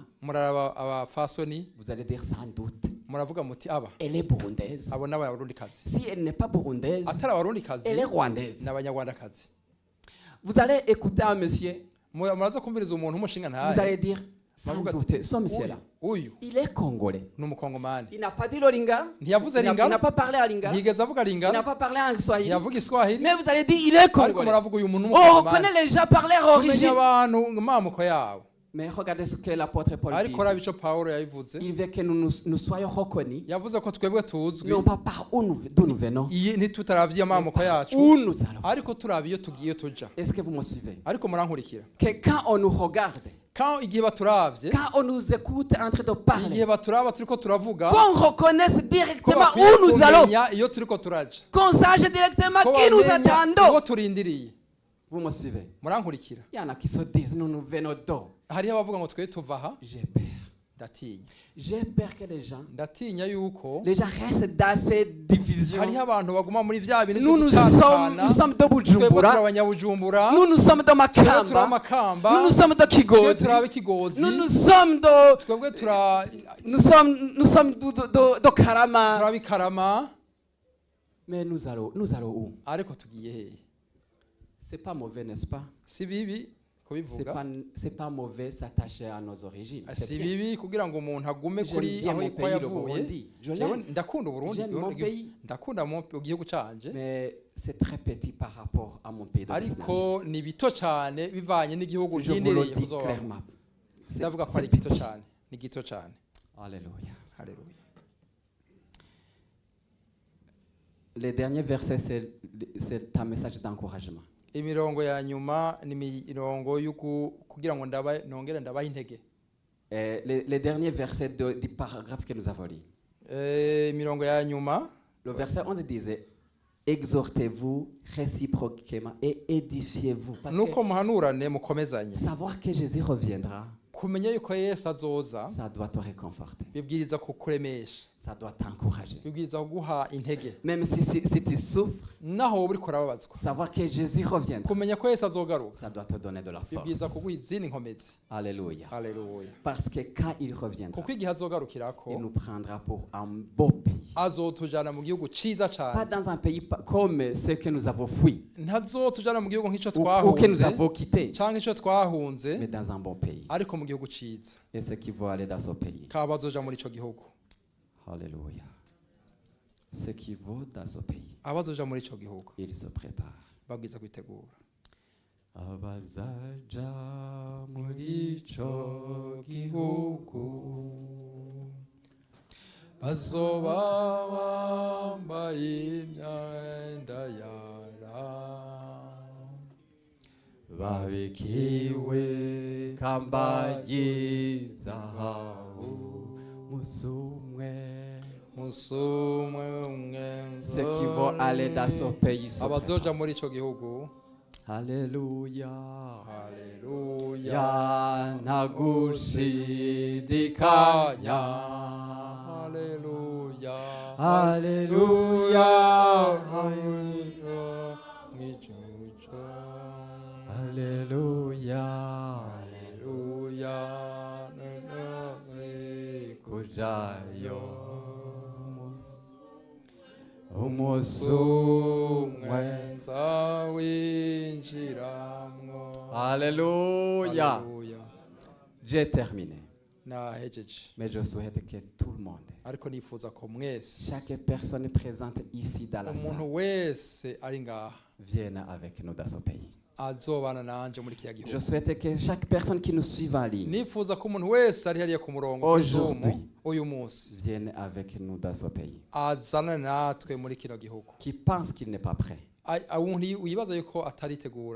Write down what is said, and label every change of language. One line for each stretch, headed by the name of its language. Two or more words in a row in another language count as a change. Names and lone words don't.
Rundi: muraraba abafasoni
French: Vous allez dire sans doute.
Rundi: muravuga muti aba
French: Elle est burundaise.
Rundi: abo n'abarundikazi
French: Si elle n'est pas burundaise,
Rundi: atari abarundikazi
French: elle est rwandaise.
Rundi: n'abanyarwandakazi
French: Vous allez écouter un monsieur.
Rundi: muraza kumviriza umuntu w'umushinga
French: Vous
Rundi: ntahe
French: allez dire sans
Rundi: Mavuga ati,
French: doute, ce monsieur-là,
Rundi: uyu
French: il est congolais.
Rundi: ni umukongomani
French: Il n'a pas dit le lingala.
Rundi: ntiyavuze
French: Il n'a
Rundi: lingala
French: pas parlé à lingala. Il
Rundi: ntiyigeze avuga
French: n'a
Rundi: lingala
French: pas parlé en swahili.
Rundi: ntiyavuga iswahili
French: Mais vous allez dire, il est
Rundi: ariko
French: congolais.
Rundi: muravuga uyu muntu
French: On
Rundi: w'umukongomani
French: reconnaît les gens par leur
Rundi: tumenya
French: origine.
Rundi: abantu mu mamuko yabo
French: Mais regardez ce que l'apôtre Paul dit.
Rundi: ariko raba ico pawulo yabivuze
French: Il veut que nous soyons reconnus,
Rundi: yavuze ko twebwe tuzwi
French: non pas par d'où nous venons,
Rundi: ntitutaravye amamuko yacu
French: où nous allons.
Rundi: ariko turaba iyo tugiye tuja
French: Est-ce que vous me suivez?
Rundi: ariko murankurikira
French: Que quand on nous regarde,
Rundi: igihe baturavye
French: quand on nous écoute en train de
Rundi: igihe
French: parler,
Rundi: baturaba turiko turavuga
French: qu'on reconnaisse
Rundi: ko
French: directement
Rundi: bakwiye
French: où nous allons,
Rundi: kumenya iyo turiko turaja
French: qu'on sache directement
Rundi: ko
French: qui nous
Rundi: bamenya
French: attendons.
Rundi: uwo turindiriye
French: Vous me suivez?
Rundi: murankurikira
French: Il y en a qui se disent, nous venons d'où?
Rundi: hariho abavuga ngo twe tuva aha
French: J'ai peur.
Rundi: ndatinya
French: J'ai peur que les gens
Rundi: yuko
French: restent dans ces divisions.
Rundi: hariho abantu baguma muri vya bintu
French: Nous sommes de
Rundi: twebwe turi
French: Bujumbura.
Rundi: abanyabujumbura
French: Nous sommes de
Rundi: twebwe turi
French: Makamba.
Rundi: amakamba
French: Nous sommes de
Rundi: twebwe
French: Kigozi.
Rundi: turi ab'ikigozi
French: Nous sommes de
Rundi: twebwe
French: nous sommes de Karama.
Rundi: turi ab'ikarama
French: Mais nous allons où?
Rundi: ariko tugiye hehe
French: C'est pas mauvais, n'est-ce pas?
Rundi: si bibi kubivuga
French: C'est pas mauvais s'attacher à nos origines. C'est
Rundi: si
French: bien.
Rundi: bibi kugira ngo umuntu agume
French: J'aime
Rundi: kuri
French: bien
Rundi: aho
French: mon
Rundi: ko
French: pays, le
Rundi: yavuye
French: Burundi. Je
Rundi: Jewe
French: l'aime.
Rundi: ndakunda uburundi
French: J'aime mon pays.
Rundi: ndakunda igihugu canje
French: Mais c'est très petit par rapport à mon pays de destination.
Rundi: ariko ni bito cyane bivanye n'igihugu
French: Je vous le
Rundi: ntindereye
French: dis
Rundi: kuzobamo
French: clairement. C'est
Rundi: ndavuga ko
French: c'est
Rundi: ari gito
French: petit.
Rundi: cyane ni gito cyane
French: Alléluia.
Rundi: haleluya
French: Les derniers versets, c'est un message d'encouragement.
Rundi: imirongo ya nyuma ni imirongo kugira ngo nongere ndabaha intege
French: Les derniers versets du paragraphe que nous avons lu.
Rundi: imirongo ya nyuma
French: Le verset 11 disait, exhortez-vous réciproquement et édifiez-vous. Parce
Rundi: nuko
French: que
Rundi: muhanurane mukomezanye
French: savoir que Jésus reviendra,
Rundi: kumenya yuko Yesu azoza
French: ça doit te réconforter.
Rundi: bibwiriza kukuremesha
French: Ça doit t'encourager.
Rundi: bibwiriza kuguha intege
French: Même si tu souffres,
Rundi: naho wowe uriko urababazwa
French: savoir que Jésus reviendra,
Rundi: kumenya ko Yesu azogaruka
French: ça doit te donner de la force.
Rundi: bibwiriza kuguha izindi nkomezi
French: Alléluia.
Rundi: haleluya
French: Parce que quand il reviendra,
Rundi: kuko igihe azogarukirako
French: il nous prendra pour un beau pays.
Rundi: azotujana mu gihugu ciza
French: Pas
Rundi: cyane
French: dans un pays comme ce que nous avons fui
Rundi: ntazotujana mu gihugu nk'ico
French: ou que nous
Rundi: twahunze
French: avons quitté,
Rundi: canke ico twahunze
French: mais dans un bon pays.
Rundi: ariko mu gihugu ciza
French: Et ceux qui vont aller dans ce pays.
Rundi: kaba bazoja muri ico gihugu
French: Alléluia. Ceux qui vont dans ce pays,
Rundi: abazoja muri ico gihugu
French: ils se préparent.
Rundi: babwiza kwitegura Abazaja muri ico gihugu bazoba bambaye imyenda yera babikiwe kamba ry'izahabu musumwe. musumwe umwe
French: Ceux qui vont aller dans ce pays se
Rundi: abazoja
French: préparent.
Rundi: muri ico gihugu
French: Alléluia.
Rundi: haleluya Yanagushidikanya. haleluya
French: Alléluia.
Rundi: haleluya mwicuca
French: Alléluia.
Rundi: haleluya kujayo umunsi umwe nza winjiramwo.
French: Alléluia.
Rundi: Haleluya.
French: J'ai terminé.
Rundi: Nahejeje.
French: Mais je souhaite que tout le monde,
Rundi: Ariko nifuza ko mwese
French: chaque personne présente ici dans la
Rundi: umuntu
French: salle,
Rundi: wese ari ngaha
French: vienne avec nous dans ce pays.
Rundi: azobana nanje muri kiya
French: Je
Rundi: gihugu.
French: souhaite que chaque personne qui nous suit en ligne
Rundi: Nifuza ko umuntu wese ari hariya ku murongo
French: Aujourd'hui.
Rundi: uyu munsi
French: vienne avec nous dans ce pays.
Rundi: azana natwe muri kino gihugu.
French: Qui pense qu'il n'est pas prêt.
Rundi: Umuntu wibaza yuko ataritegura